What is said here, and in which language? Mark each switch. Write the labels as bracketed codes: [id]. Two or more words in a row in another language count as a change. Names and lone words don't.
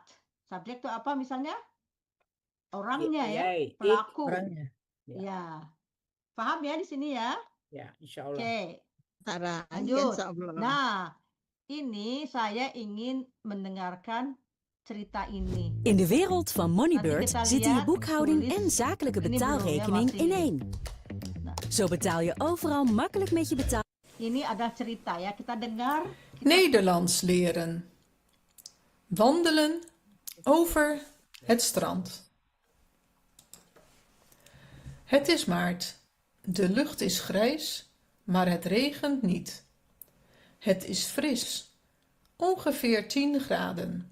[id] Subjek itu apa misalnya? Orangnya ya, [nl] Jij, ik. [id] pelaku. Orangnya. Ya. Ya. Paham ya di sini ya? [ar] Ya, insya Allah. [id] Oke, Sarah, lanjut. insyaallah. Nah, ini saya ingin mendengarkan cerita ini. [nl] In de wereld van Moneybird [id] Nanti kita [nl] zitten je [id] lihat [nl] boekhouding [id] tulis. [nl] en zakelijke [id] Ini belum ya, [nl] betaalrekening [id] masih. [nl] in één. [id] Nah, [nl] Zo betaal je overal makkelijk met je betaal. [id] ini ada cerita ya, kita dengar. [nl] Nederlands leren. Wandelen over het strand. Het is maart. De lucht is grijs, maar het regent niet. Het is fris, ongeveer 10 graden.